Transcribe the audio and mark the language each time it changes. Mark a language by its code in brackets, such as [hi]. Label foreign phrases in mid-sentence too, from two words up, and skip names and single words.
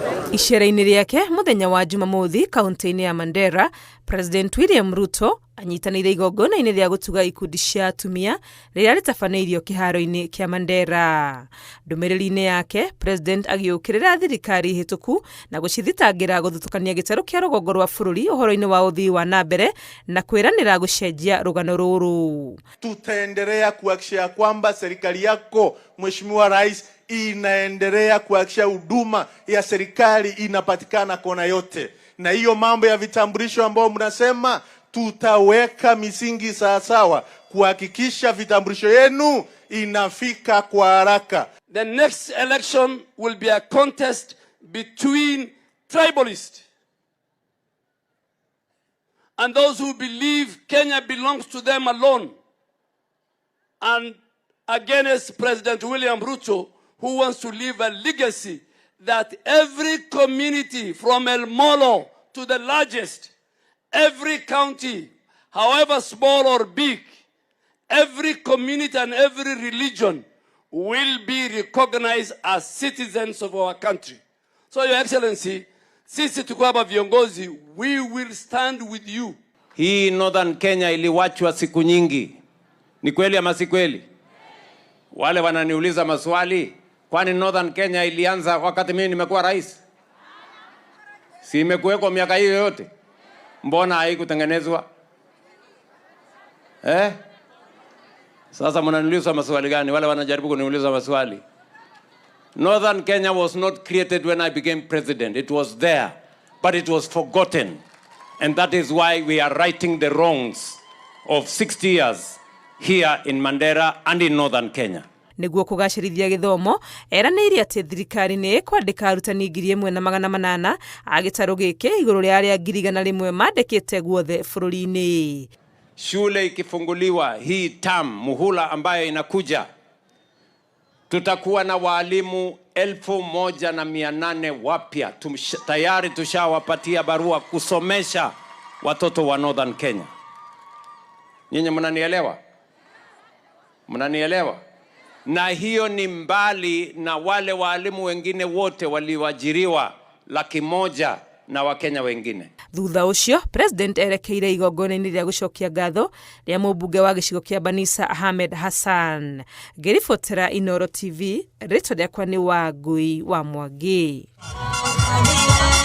[ki] Icera-inĩ rĩake muthenya wa Jumamothi kaunti-inĩ ya Mandera, President William Ruto anyitanĩire igongona-inĩ rĩa gũtuga ikundi cia atumia rĩrĩa rĩtabanĩirio kĩharo-inĩ kĩa Mandera. Ndũmĩrĩri-inĩ yake, President agĩũkĩrĩra thirikari hĩtũku na gũcithitangĩra gũthutũkania gĩtarũ kĩa rũgongo rwa bũrũri ũhoro-inĩ wa ũthii wa nambere na kwĩranĩra gũcenjia rũgano rũrũ. [sw] Tutaendelea kuhakikisha kwamba serikali yako Mheshimiwa Rais inaendelea kuhakikisha huduma ya serikali inapatikana kona yote. Na hiyo mambo ya vitambulisho ambao mnasema, tutaweka misingi sawa kuhakikisha vitambulisho yenu inafika kwa haraka. [en] The next election will be a contest between tribalists and those who believe Kenya belongs to them alone, and against President William Ruto, who wants to leave a legacy that every community from El Molo to the largest, every county, however small or big, every community and every religion will be recognized as citizens of our country. So, Your Excellency, [sw] sisi tuko hapa viongozi, [en] we will stand with you. [sw] Hii Northern Kenya iliwachwa siku nyingi. Ni kweli ama si kweli? Wale wananiuliza maswali, kwani Northern Kenya ilianza wakati mimi nimekuwa rais? Si imekuweko miaka hiyo yote? Mbona haikutengenezwa? Sasa mnaniuliza maswali gani? Wale wanajaribu kuniuliza maswali. [en] Northern Kenya was not created when I became president. It was there, but it was forgotten. And that is why we are righting the wrongs of 60 years here in Mandera and in Northern Kenya. [ki] Nĩguo kũgacĩrithia gĩthomo, eranĩire atĩ thirikari nĩ ĩkwandĩka arutani 1,800 a gĩtarũ gĩkĩ igũrũ rĩa arĩa 100,000 mandĩkĩte guothe bũrũri-inĩ. [sw] Shule ikifunguliwa hii muhula ambayo inakuja, tutakuwa na walimu 1,800 wapya. Tayari tushawapatia barua kusomesha watoto wa Northern Kenya. Nyinyi mnanielewa? Mnanielewa? Na hiyo ni mbali na wale walimu wengine wote waliwajiriwa 100,000 na Wakenya wengine. [ki] Thutha ũcio, President erekeire igongona-inĩ rĩa gũcokia ngatho rĩa mũmbunge wa gĩcigo kĩa Banisa Ahmed Hassan. Ngĩribotera Inooro TV, rĩtwa rĩakwa nĩ Wangui wa Mwangi.